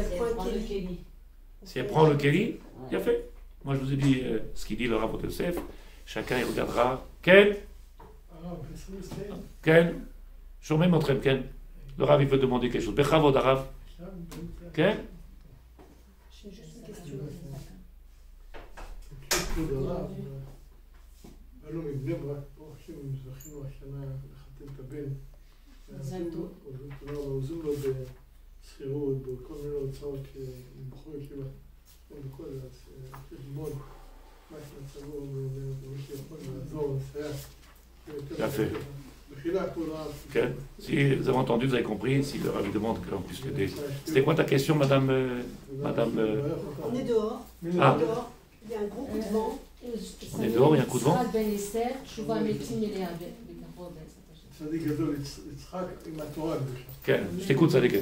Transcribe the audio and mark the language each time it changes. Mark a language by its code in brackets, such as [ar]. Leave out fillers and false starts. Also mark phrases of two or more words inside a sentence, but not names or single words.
[fr] Si elle prend le Kéli, il a fait. Moi, je vous ai dit ce qu'il dit le Rav Yosef. Chacun, il regardera. [he] כן? כן? [fr] Je remets mon trem, Ken. Le Rav, il veut demander quelque chose. [he] בכבוד, רב. כן? [fr] J'ai juste une question. [he] עלו מבני ברק פה, עכשיו הם זכינו השנה לחתן את הבן. עוזרים לו בשכירות, בכל מיני הוצאות שבחור ישיבה. בכל חשבון, מה שמצבו, ומי שיכול לעזור, לסייע. יפה. [fr] Si vous avez entendu, vous avez compris, si le Rav demande que l'on puisse l'aider. C'était quoi ta question, madame On est dehors. Ah. Il y a un gros coup de vent. On est dehors, il y a un coup de vent. Je t'écoute, ça dégueule.